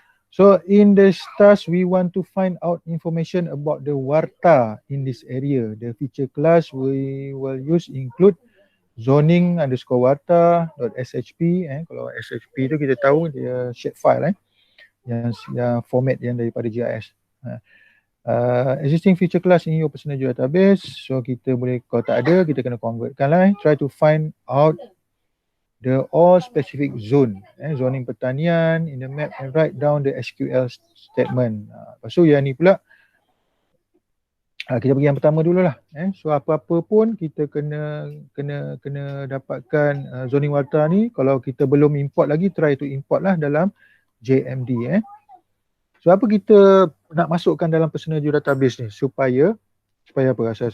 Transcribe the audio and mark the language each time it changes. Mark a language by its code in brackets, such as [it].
[en] So in this task, we want to find out information about the warta in this area. The feature class we will use include zoning_warta.shp. [ms] Kalau SHP tu kita tahu dia shapefile yang format yang daripada GIS. [en] Existing feature class in your personal database. [ms] So kita boleh, kalau tak ada, kita kena convertkan lah. [en] Try to find out the all specific zone, zoning pertanian in the map, and write down the SQL statement. [ms] Lepas tu yang ni pula, kita pergi yang pertama dululah. So apa-apa pun kita kena dapatkan zoning warta ni. Kalau kita belum import lagi, [en] try to import [ms] lah dalam JMD. So apa kita nak masukkan dalam personal database ni supaya apa rasa?